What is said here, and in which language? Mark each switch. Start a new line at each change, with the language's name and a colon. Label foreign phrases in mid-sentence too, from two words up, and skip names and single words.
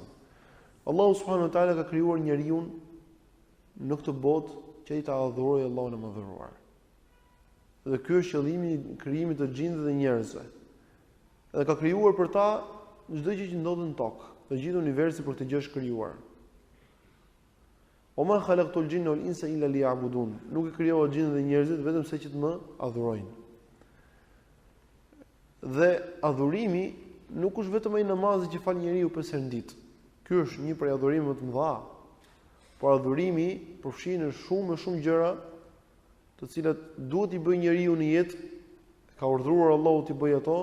Albanian: Allahu
Arabic: سبحانه وتعالى
Albanian: ka krijuar njeriu në këtë botë që ai ta adhurojë Allahun e Madhëruar. Dhe ky është qëllimi i krijimit të xhinëve dhe njerëzve. Dhe ka krijuar për ta çdo gjë që ndodhet në tokë, dhe gjithë universi për këtë gjë është krijuar.
Arabic: وما خلقت الجن والإنس إلا ليعبدون.
Albanian: Nuk e krijova xhinët dhe njerëzit vetëm se që të më adhurojnë. Dhe adhurimi nuk është vetëm ai namazi që fal njeriu 5 herë në ditë. Ky është një prej adhurimeve më të mëdha. Por adhurimi përfshin shumë gjëra, të cilat duhet i bëjë njeriu në jetë, ka urdhëruar Allahu t'i bëjë ato.